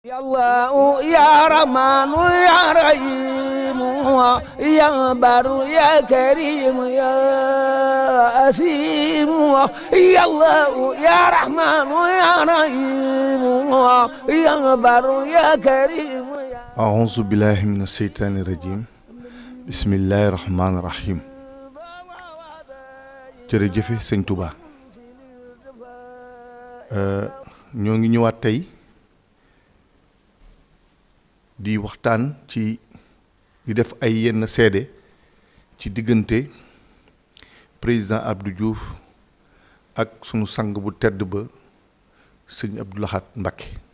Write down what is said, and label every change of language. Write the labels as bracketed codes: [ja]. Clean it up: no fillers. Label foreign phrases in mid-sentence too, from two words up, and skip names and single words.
[ar] يا الله يا رحمن يا رحيم يا بر يا كريم يا أسيم يا الله يا رحمن يا رحيم يا بر يا كريم أعوذ بالله من الشيطان الرجيم بسم الله الرحمن الرحيم [wo] jërëjëf Sëñ Touba ñoo ngi ñëwaat tey di waxtaan ci di def ay yenn seede ci diggante président Abdou Diouf ak sunu sang bu tedd ba sëñ Abdou Lahad Mbacké